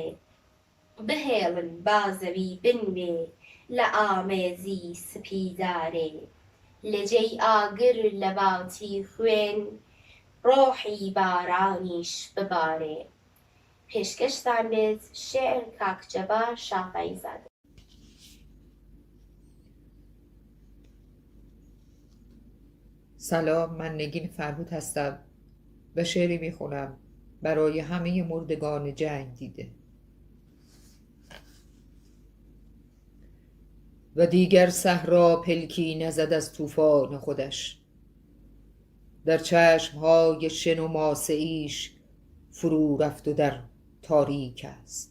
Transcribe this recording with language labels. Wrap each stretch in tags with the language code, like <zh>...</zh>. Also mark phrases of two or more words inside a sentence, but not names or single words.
<ckb>بهێڵن با زەوی بنوێ لە ئامێزی سپیدارێ، لەجێی ئاگر لە باتی خوێن ڕۆحی بارانیش ببارێ. پێشکەشتان بێت شێعر کاک جەبار شافعیزادە.</ckb> <fa>سلام، من نگین فرهود هستم و شعری میخونم برای همه مردگان جنگ دیده. و دیگر صحرا پلکی نزد از طوفان خودش، در چشمهای شن و ماسه ایش فرو رفت و در تاریک است.</fa>